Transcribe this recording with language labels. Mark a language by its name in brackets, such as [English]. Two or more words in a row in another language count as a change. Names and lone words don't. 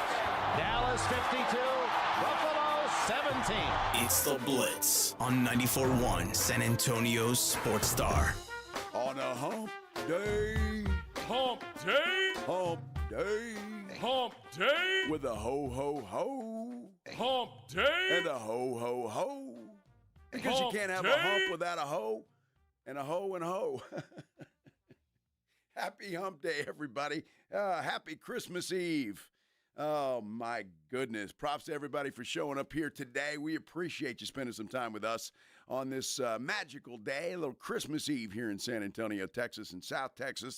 [English] Dallas 52, Buffalo 17. It's the Blitz on 94.1 San Antonio's Sports Star. On a hump day. Hump day. Hump day. Hump day. With a ho-ho-ho. Hump day. And a ho-ho-ho. Because Hump you can't have day. a hump without a hoe, and a hoe and hoe. Happy hump day, everybody. Happy Christmas Eve. Oh, my goodness. Props to everybody for showing up here today. We appreciate you spending some time with us on this magical day, a little Christmas Eve here in San Antonio, Texas, and South Texas.